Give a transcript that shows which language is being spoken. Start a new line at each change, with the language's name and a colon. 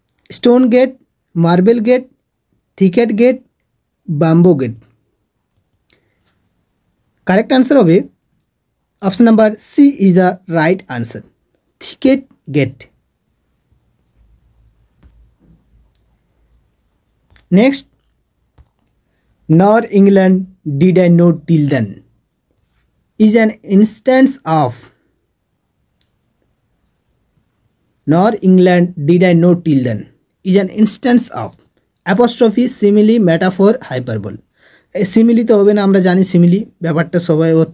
English: Stone gate, marble gate, thicket gate, bamboo gate. Correct answer হবে option number C is the right answer, thicket gate. Next, nor England did I know till then is an instance of, nor England did I know till then is an instance of apostrophe, simile, metaphor, hyperbole.
Bangla: Simile তো হবে না, আমরা জানি simile ব্যাপারটা সবাই।